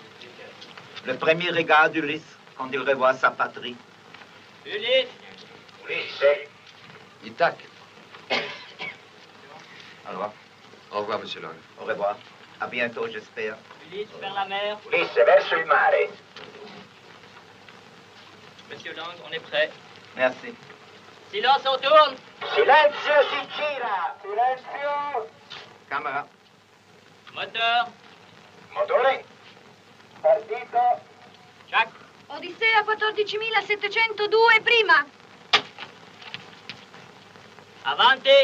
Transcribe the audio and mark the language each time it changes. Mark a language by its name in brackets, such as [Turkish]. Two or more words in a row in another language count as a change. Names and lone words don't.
[French] Le premier regard d'Ulysse. quand il revoit sa patrie. Ulysse. Ulysse. Ithac. Au revoir. Au revoir, monsieur Lang. Au revoir. À bientôt, j'espère. Ulysse vers la mer. [Italian] Ulysse verso il mare. [French] Monsieur Lang, on est prêt. Merci. Silence, on tourne. [Italian] Silenzio si gira. Silenzio. Camera. [French] Moteur. [Italian] Motore. Partito. Jacques. Odissea 14.702 prima. Avanti.